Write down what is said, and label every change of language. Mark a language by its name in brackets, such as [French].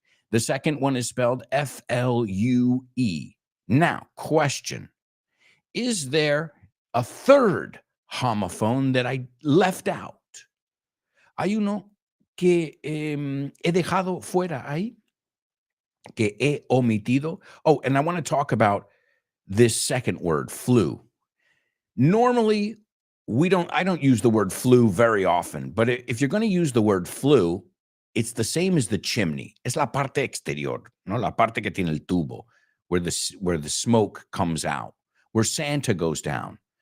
[English] The second one is spelled F-L-U-E. Now, question. Is there a third homophone that I left out. [Spanish] Hay uno que he dejado fuera ahí, que he omitido. [English] Oh, and I want to talk about this second word, flu. Normally, I don't use the word flu very often, but if you're going to use the word flu, it's the same as the chimney. [Spanish] Es la parte exterior, no la parte que tiene el tubo, [English] where the smoke comes out, where Santa goes down.